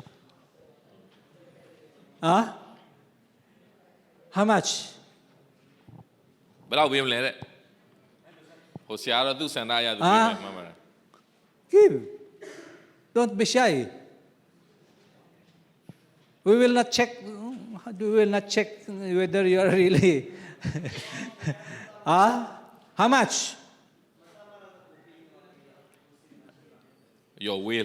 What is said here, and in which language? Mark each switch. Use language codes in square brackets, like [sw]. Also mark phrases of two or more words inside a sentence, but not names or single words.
[en] Huh? How much? [my] ဘယ်လောက်ပေးမလဲတဲ့ဟိုဆရာတော်သူစန္ဒရသူပေးမယ်မှန်ပါတယ် [en] Give. Don't be shy. We will not check. We will not check whether you are really. How much? Your will